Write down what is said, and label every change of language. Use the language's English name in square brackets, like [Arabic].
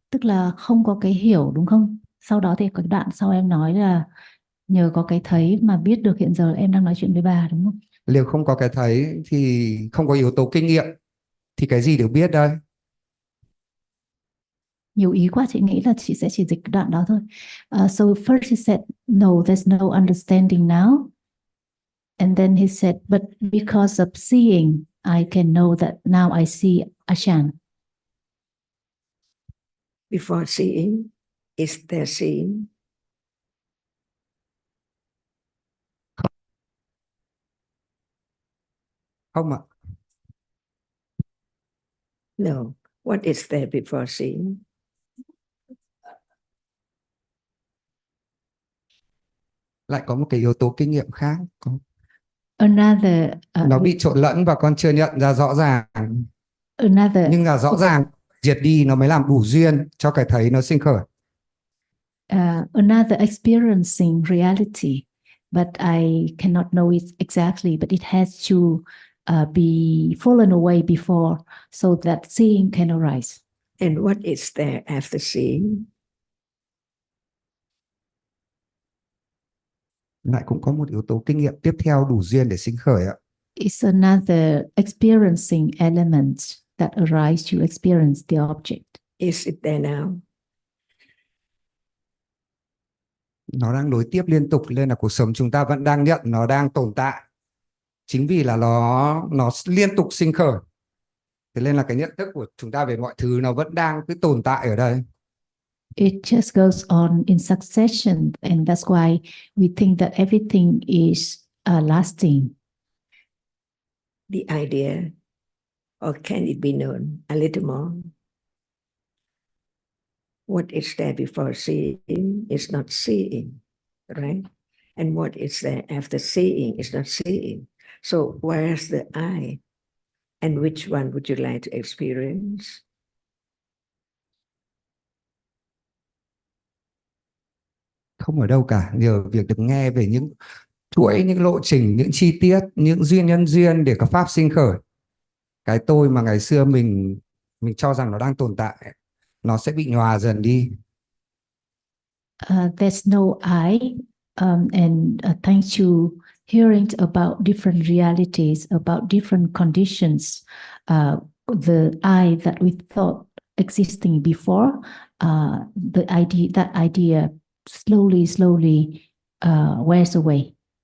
[Vietnamese] Tức là không có cái hiểu đúng không? Sau đó thì có đoạn sau em nói là nhờ có cái thấy mà biết được hiện giờ em đang nói chuyện với bà đúng không? Nếu không có cái thấy thì không có yếu tố kinh nghiệm thì cái gì được biết đây? Nhiều ý quá, chị nghĩ là chị sẽ chỉ dịch đoạn đó thôi. [English] So first he said, no, there's no understanding now. And then he said, but because of seeing, I can know that now I see A-chan. Before seeing, is there seeing? [Vietnamese] Không ạ. [English] No. What is there before seeing? [Vietnamese] Lại có một cái yếu tố kinh nghiệm khác. [English] Another, [Vietnamese] Nó bị trộn lẫn và con chưa nhận ra rõ ràng. Nhưng là rõ ràng diệt đi nó mới làm đủ duyên cho cái thấy nó sinh khởi. [English] Another experiencing reality, but I cannot know it exactly, but it has to be fallen away before so that seeing can arise. And what is there after seeing? [Vietnamese] Lại cũng có một yếu tố kinh nghiệm tiếp theo đủ duyên để sinh khởi ạ. [English] It's another experiencing element that arise to experience the object. Is it there now? [Vietnamese] Nó đang nối tiếp liên tục nên là cuộc sống chúng ta vẫn đang nhận nó đang tồn tại. Chính vì là nó liên tục sinh khởi. Thế nên là cái nhận thức của chúng ta về mọi thứ nó vẫn đang cứ tồn tại ở đây. [English] It just goes on in succession, and that's why we think that everything is lasting. The idea, or can it be known a little more? What is there before seeing is not seeing, right? And what is there after seeing is not seeing. So where's the I? And which one would you like to experience? [Vietnamese] Không ở đâu cả, nhờ việc được nghe về những chuỗi, những lộ trình, những chi tiết, những duyên nhân duyên để có pháp sinh khởi. Cái tôi mà ngày xưa mình cho rằng nó đang tồn tại, nó sẽ bị nhòa dần đi. [English] There's no I, and thanks to hearing about different realities, about different conditions, the I that we thought existing before, that idea slowly wears away.